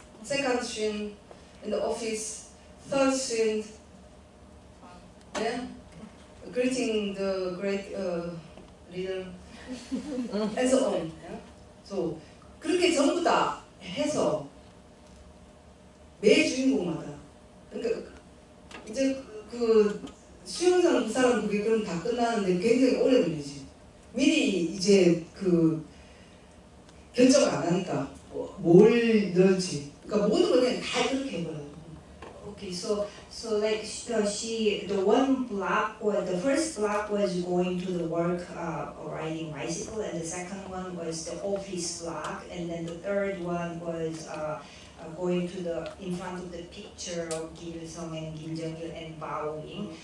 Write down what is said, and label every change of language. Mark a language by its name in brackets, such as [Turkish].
[English] second scene in the office, third scene, yeah, greeting the great leader, and so on. Yeah? [Korean] So 그렇게 전부 다 해서 매 주인공마다 그러니까 이제 그 수영장 그 사람 그게 그럼 다 끝나는데 굉장히 오래 걸리지. 미리 이제 그 결정을 안 하니까 뭘 넣을지. 그러니까 모든 걸 그냥 다 그렇게 해버려요. [English] Okay, so the one block was the first block was going to the work riding bicycle, and the second one was the office block, and then the third one was going to the in front of the picture of Kim Il Sung and Kim Jong Il and bowing.